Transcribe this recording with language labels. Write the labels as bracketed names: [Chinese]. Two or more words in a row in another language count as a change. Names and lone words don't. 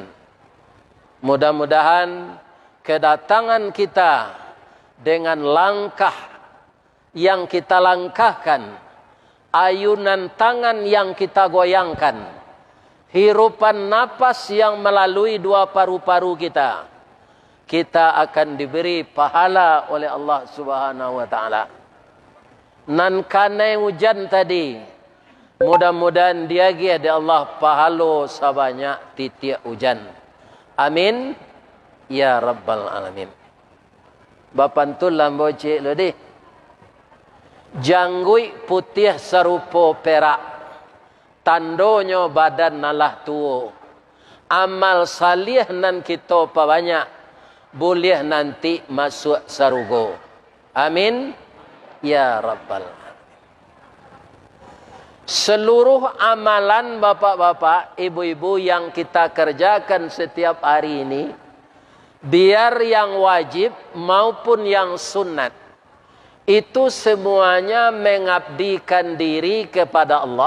[Indonesian] Mudah-mudahan kedatangan kita dengan langkah yang kita langkahkan, ayunan tangan yang kita goyangkan, hirupan napas yang melalui dua paru-paru kita, kita akan diberi pahala oleh [Arabic] الله سبحانه وتعالى. [Minangkabau] Nan kanai hujan tadi, mudah-mudahan dia ada Allah pahalo sabanyak titik hujan. [Arabic] آمين يا رب العالمين. [Minangkabau] Bapantul lambo cik lo deh. Janggui putih serupa perak, tandonyo badan nalah tuo. Amal salih nan kita banyak, boleh nanti masuk sarugo. [Arabic] آمين يا رب العالمين. [Indonesian] Seluruh amalan bapak-bapak, ibu-ibu yang kita kerjakan setiap hari ini, biar yang wajib maupun yang sunat, itu semuanya mengabdikan diri kepada Allah.